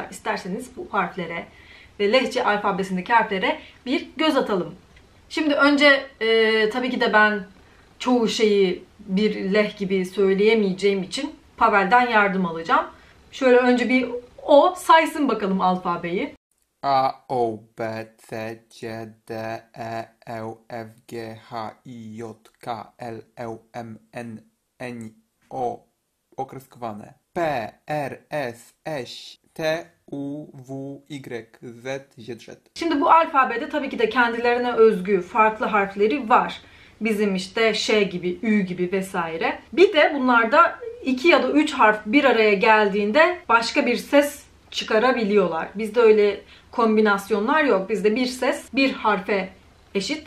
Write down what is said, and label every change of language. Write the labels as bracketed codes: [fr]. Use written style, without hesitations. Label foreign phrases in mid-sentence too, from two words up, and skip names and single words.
[tr] İsterseniz bu harflere ve Lehçe alfabesindeki harflere bir göz atalım. Şimdi önce tabii ki de ben çoğu şeyi bir leh gibi söyleyemeyeceğim için Pavel'den yardım alacağım. Şöyle önce bir o saysın bakalım alfabeyi. [pl] A, O, B, C, C, D, E, F, G, H, I, J, K, L, M, N, O, okreskowane. P, R, S, T, U, V, Y, Z, Z. [tr] Şimdi bu alfabede tabii ki de kendilerine özgü farklı harfleri var. Bizim işte Ş gibi, Ü gibi vesaire. Bir de bunlarda 2 ya da 3 harf bir araya geldiğinde başka bir ses çıkarabiliyorlar. Bizde öyle kombinasyonlar yok. Bizde bir ses bir harfe eşit.